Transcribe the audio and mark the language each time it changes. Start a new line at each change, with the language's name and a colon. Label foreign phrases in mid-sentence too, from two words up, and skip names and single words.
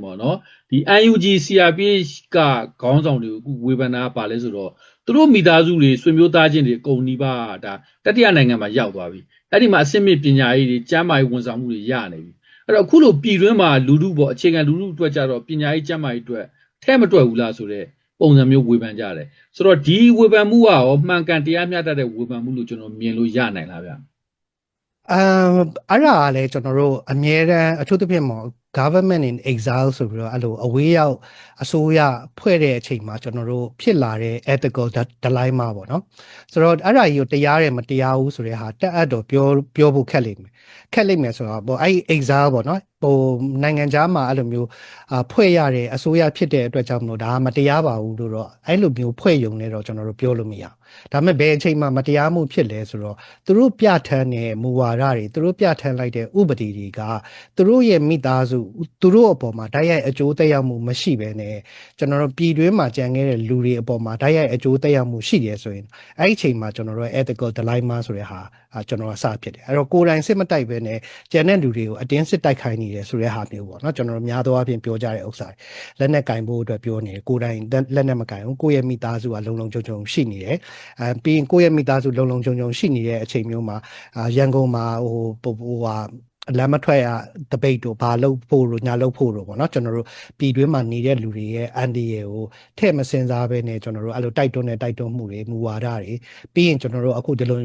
Burmese: ပေါ့နော်ဒီ UNG CRPH ကခေါင်းဆောင်တွေကိုအခုဝေဖန်တာပါလဲဆိုတော့သူတို့မိသားစုတွေဆွေမျိုးသားချင်းတွေအကုန်နီးပါးဒါတတိယနိုင်ငံမှာရောက်သွားပြီအဲ့ဒီမှာအစစ်မြစ်ပညာရေးတွေကျမ်းမာရေးဝန်ဆောင်မှုတွေရနေပြီအဲ့တော့အခုလိုပြည်တွင်းမှာလူထုပေါ့အခြေခံလူထုအတွက်ကြတော့ပညာရေးကျမ်းမာရေးအတွက်ထဲမတွက်ဘူးလားဆိုတော့ပုံစံမျိုးဝေဖန်ကြတယ်ဆိုတော့ဒီဝေဖန်မှုကရောမှန်ကန်တရားမျှတတဲ့ဝေဖန်မှုလို့ကျွန်တော်မြင်လို့ရနိုင်လားဗျ အဲ့ဒါကလည်းကျွန်တော်တို့အမြဲတမ်းအထူးသဖြင့်ပေါ့
English: government in exile
Burmese: ဆိုပြီးတော့အဲ့လိုအဝေးရောက်အစိုးရဖွဲ့တဲ့အချိန်မှာကျွန်တော်တို့ဖြစ်လာတဲ့
English: ethical dilemma
Burmese: ပေါ့နော်ဆိုတော့အဲ့ဒါကြီး ကိုတရားတယ်မတရားဘူးဆိုတဲ့ဟာတက်အပ်တော့ပြောဖို့ခက်လိမ့်မယ်ဆိုတော့ပေါ့အဲ့ exile ပေါ့နော်ဟိုနိုင်ငံခြားမှာအဲ့လိုမျိုးဖွဲ့ရတဲ့အစိုးရဖြစ် တဲ့အတွက်ကြောင့်မလို့ဒါမတရားပါဘူးလို့တော့အဲ့လိုမျိုးဖွဲ့ယုံနေတော့ကျွန်တော်တို့ပြောလို့မရဘူးဒါပေမဲ့ဘယ်အချိန်မှာမတရားမှုဖြစ်လဲဆိုတော့သူတို့ပြဋ္ဌာန်းတဲ့မူဝါဒတွေသူတို့ပြဋ္ဌာန်းလိုက်တဲ့ဥပဒေတွေကသူတို့ရဲ့မိသားစုသူတို့အပေါ်မှာတိုက်ရိုက်အကျိုးသက်ရောက်မှုမရှိဘဲနဲ့ကျွန်တော်တို့ပြည်တွင်းမှာကြံခဲ့တဲ့လူတွေအပေါ်မှာတိုက်ရိုက်အကျိုးသက်ရောက်မှုရှိတယ်ဆိုရင်အဲ့ဒီအချိန်မှာကျွန်တော်တို့
English: ethical dilemma
Burmese: ဆိုတဲ့ ဟာကျွန်တော်ကစဖြစ်တယ်အဲ့တော့ကိုယ်တိုင်စစ်မတိုက်ဘဲနဲ့ကြံတဲ့လူတွေကိုအတင်းစစ်တိုက်ခိုင်းနေတယ်ဆိုတဲ့ဟာမျိုးပေါ့နော်ကျွန်တော်တို့များသောအားဖြင့်ပြောကြတဲ့ဥစ္စာလက်နက်ကင်ဖို့အတွက်ပြောနေတယ်ကိုယ်တိုင်လက်နက်မကင်ဘူးကိုယ့်ရဲ့မိသားစုကလုံလုံခြုံခြုံရှိနေတယ်ပြီးရင်ကိုယ့်ရဲ့မိသားစုလုံလုံခြုံခြုံရှိနေတဲ့အချိန်မျိုးမှာရန်ကုန်မှာဟိုလမ်းမထွက်ရတပိတ်တို့ဘာလို့ဖို့လို့ညာလို့ဖို့တို့ပေါ့နော်ကျွန်တော်တို့ပြည်တွင်းမှာနေတဲ့လူတွေရဲ့အန်ဒီရဲ့ကိုထည့်မစင်စားဘဲနဲ့ကျွန်တော်တို့အဲ့လိုတိုက်တွန်းမှုတွေမူဝါဒတွေပြီးရင်ကျွန်တော်တို့အခုဒီလို